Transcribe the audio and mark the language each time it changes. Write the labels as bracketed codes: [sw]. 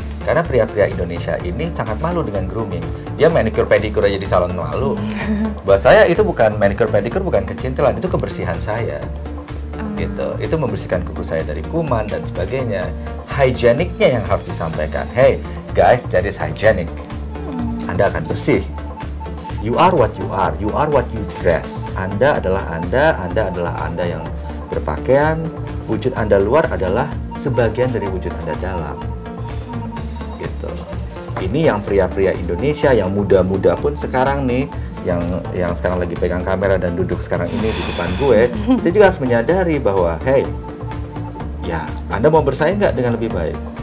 [id] Karena pria-pria Indonesia ini sangat malu dengan grooming. Dia manicure pedicure aja di salon malu. Buat saya itu bukan manicure pedicure, bukan kecintilan, itu kebersihan saya. Gitu. Itu membersihkan kuku saya dari kuman dan sebagainya. Hygieniknya yang harus disampaikan. [en] Hey guys, that is hygienic. [id] Anda akan bersih. [en] You are what you are. You are what you dress. [id] Anda adalah Anda adalah Anda yang berpakaian. Wujud Anda luar adalah sebagian dari wujud Anda dalam. Gitu. Ini yang pria-pria Indonesia yang muda-muda pun sekarang nih, yang sekarang lagi pegang kamera dan duduk sekarang ini di depan gue, kita juga harus menyadari bahwa, hey, ya, Anda mau bersaing nggak dengan lebih baik?